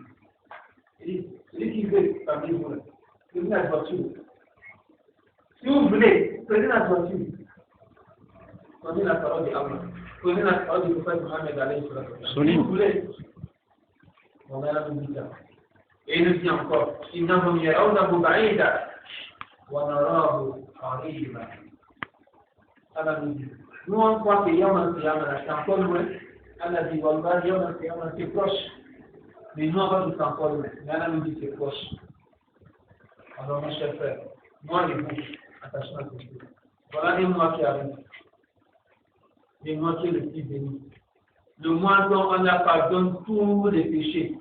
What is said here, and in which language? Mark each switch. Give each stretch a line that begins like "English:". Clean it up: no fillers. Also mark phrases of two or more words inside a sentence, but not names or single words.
French: Celui qui veut parmi vous, prenez la voiture. Si vous voulez, prenez la voiture. Prenez la parole de Allah. Prenez la parole du prophète Mohammed
Arabic: عليه وسلم.
French: Si vous voulez, on a nous dit ça. Et il nous dit encore,
Arabic: إنهم يرونه بعيدا ونراه قريبا.
French: Allah nous dit, nous on croit que
Arabic: يوم القيامة
French: c'est encore loin. Allah dit, Wallah,
Arabic: يوم القيامة
French: c'est proche. Mais nous, on va tout encore loin. Mais Allah nous dit c'est proche. Alors, mes chers frères, moi et vous, attention à ce que voilà un mois qui arrive. Le mois qui est le plus béni. Le mois dont on a pardonné tous les péchés.